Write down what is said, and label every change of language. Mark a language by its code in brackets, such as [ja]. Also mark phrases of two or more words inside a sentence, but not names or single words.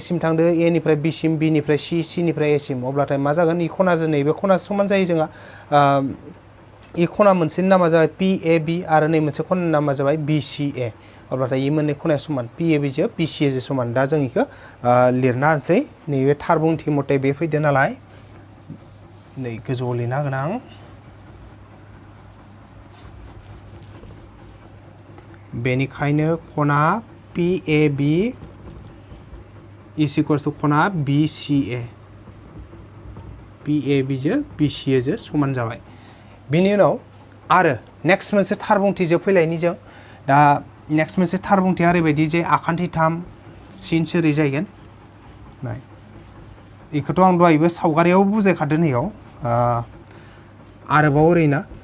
[brx] सिम थांदो ए निफ्राय बि सिम बि निफ्राय सि निफ्राय ए सिम अब्लाथाय मा जागोन इ खनाजों नैबे खना समान जायो जोंहा इ खना मोनसेनि नामा जाबाय पि ए बि आरो नै मोनसे खनानि नामा जाबाय बि सि ए अब्लाथाय इ मोननै खनाया समान पि ए बि जों बि सि ए जों समान दा जों इखौ लिरना होनोसै नैबे थार बुंथि मथे बे फैदो नालाय नै गोजौआव लिरना होगोन आं बेनिखायनो खना पि ए बि [en] is equals to [brx] खना बि सि ए पि ए बि जों बि सि ए जों समान जाबाय बेनि उनाव आरो नेक्स्ट मोनसे थार बुंथिजों फैलायनि जों दा नेक्स्ट मोनसे थार बुंथिया ओरैबायदि जे आखान्थि 3 सिन्स ओरै जाहैगोन नाय बेखौथ' आं दहायबो सावगारियाव बुजायखादों नैयाव आरोबाव ओरैना